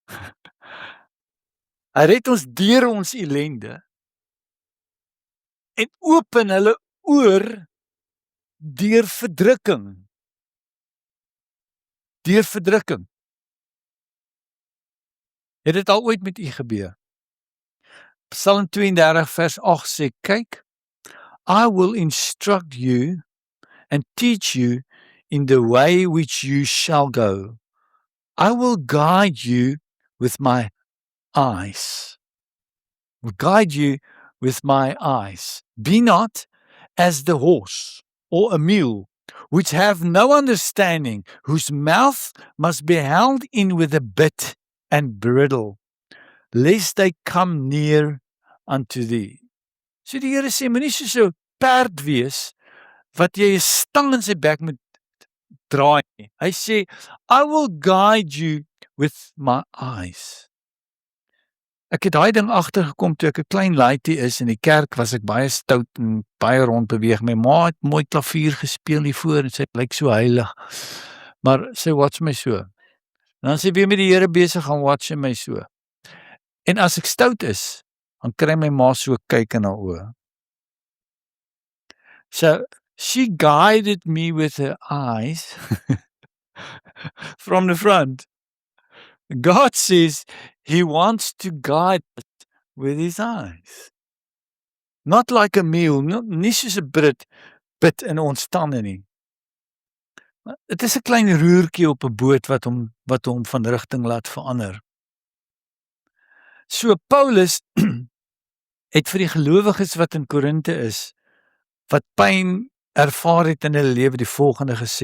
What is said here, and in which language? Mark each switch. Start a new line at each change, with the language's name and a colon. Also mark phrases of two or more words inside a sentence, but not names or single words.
Afrikaans: Hy red ons deur ons ellende en open hulle oor deur verdrukking. Deur verdrukking. Het dit al ooit met u gebeur? Psalm 32 vers 8 sê, kyk,
English: I will instruct you and teach you in the way which you shall go. I will guide you with my eyes. Will guide you with my eyes. Be not as the horse or a mule, which have no understanding, whose mouth must be held in with a bit and bridle, lest they come near unto thee.
Afrikaans: So die Here sê, moenie soos 'n perd wees, wat jy 'n stang in sy bek moet draai nie. Hy sê,
English: I will guide you with my eyes.
Afrikaans: Ek het daai ding agtergekom toe ek 'n klein laaitie is in die kerk, was ek baie stout en baie rond beweeg. My ma het mooi klavier gespeel hier voor en sy lyk so heilig. Maar sy watch my so. En dan sy weer met die Here besig gaan watch my so. En as ek stout is, dan kry my ma so kyk in haar oë.
English: So she guided me with her eyes from the front. God says he wants to guide us with his eyes. Not like a mule,
Afrikaans: nie soos 'n bit in ons tande nie. Dit is 'n klein roertjie op 'n boot wat hom van rigting laat verander. So Paulus het vir die gelowiges wat in Korinte is, wat pyn ervaar het in hulle lewe, die volgende gesê.